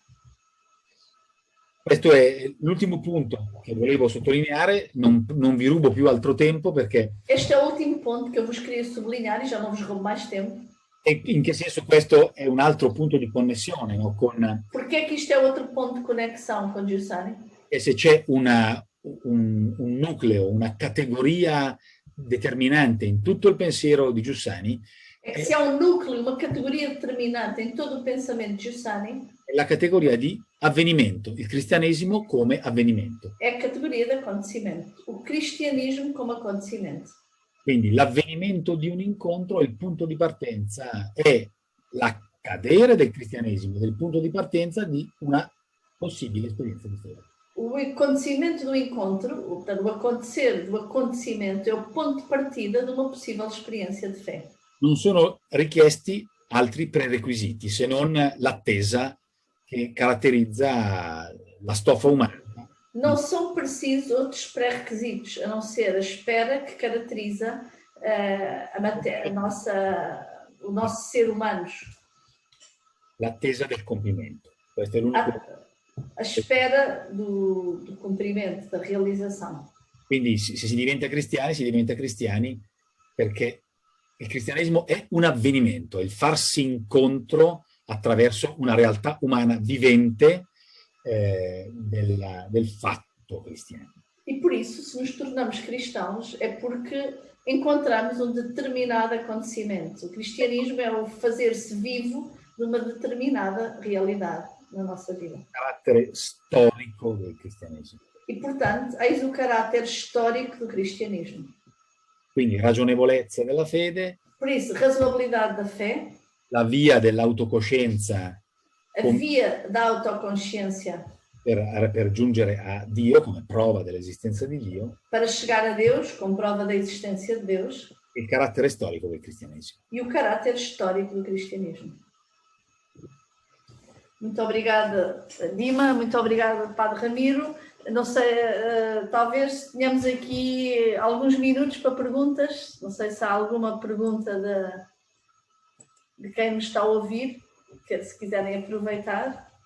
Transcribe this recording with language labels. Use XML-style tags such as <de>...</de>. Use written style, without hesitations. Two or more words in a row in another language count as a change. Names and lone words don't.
<it>Questo è l'ultimo punto che volevo sottolineare, non vi rubo più altro tempo perché</it> <pt>Este é o último ponto que eu vos queria sublinhar e já não vos roubo mais tempo.</pt> <it>in che senso questo è un altro punto di connessione, no? Con</it> <pt>Porque é que isto é outro ponto de conexão com Giussani?</pt> <it>e se c'è un nucleo, una categoria determinante in tutto il pensiero di Giussani,</it> <pt>É que se há um núcleo, uma categoria determinante em todo o pensamento de Giussani,</pt> <it>è la categoria di avvenimento, il cristianesimo come avvenimento.</it> <pt>é a categoria de acontecimento. O cristianismo como acontecimento.</pt> <it>Quindi l'avvenimento di un incontro è il punto di partenza, è l'accadere del cristianesimo, del punto di partenza di una possibile esperienza di fede.</it> <pt>O acontecimento do encontro, portanto, o acontecer do acontecimento é o ponto de partida de uma possível experiência de fé.</pt> <it>Non sono richiesti altri prerequisiti se non l'attesa che caratterizza la stoffa umana.</it> <pt>Não são precisos outros pré-requisitos, a não ser a espera que caracteriza o nosso ser humanos.</pt> <it>L'attesa del compimento. Questo è l'unico.</it> <pt>A espera do cumprimento, da realização.</pt> <it>Quindi se si diventa cristiani perché il cristianesimo è un avvenimento, è il farsi incontro attraverso una realtà umana vivente del fatto cristiano.</it> <pt>E por isso, se nos tornamos cristãos, é porque encontramos um determinado acontecimento. O cristianismo é o fazer-se vivo de uma determinada realidade na nossa vida.</pt> <it>Carattere storico del cristianesimo.</it> <pt>E, portanto, eis o caráter histórico do cristianismo.</pt> <it>Quindi ragionevolezza della fede.</it> <pt>Por isso, razoabilidade da fé.</pt> <it>La via dell'autocoscienza.</it> <pt>A via da autoconsciência.</pt> <it>Per giungere a Dio come prova dell'esistenza di Dio.</it> <pt>Para chegar a Deus, como prova da existência de Deus.</pt> <it>Il carattere storico del cristianesimo.</it> <pt>E o caráter histórico do cristianismo. Muito obrigada, Dima. Muito obrigada, Padre Ramiro. Não sei, talvez tenhamos aqui alguns minutos para perguntas. Não sei se há alguma pergunta de quem nos está a ouvir, que se quiserem aproveitar.</pt>